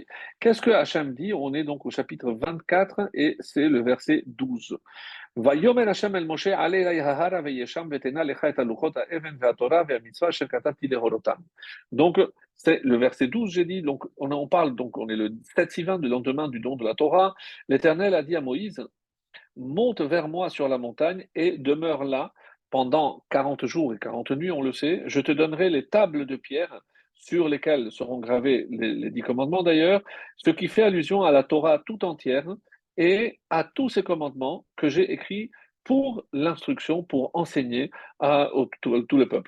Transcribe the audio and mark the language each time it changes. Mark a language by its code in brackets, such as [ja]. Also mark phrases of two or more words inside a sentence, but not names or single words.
[fr] Qu'est-ce que Hachem dit? On est donc au chapitre 24 et c'est le verset 12. [he] ויאמר השם אל משה עלה אלי ההר וישם ותנה לך את הלוחות האבן והתורה והמצווה אשר כתבתי להורותם. [fr] Donc, c'est le verset 12, j'ai dit, donc on parle, donc on est le 7-6-20 du lendemain du don de la Torah. L'Éternel a dit à Moïse, monte vers moi sur la montagne et demeure là pendant 40 jours et 40 nuits, on le sait. Je te donnerai les tables de pierre sur lesquelles seront gravés les 10 commandements d'ailleurs, ce qui fait allusion à la Torah tout entière et à tous ces commandements que j'ai écrits pour l'instruction, pour enseigner tout le peuple.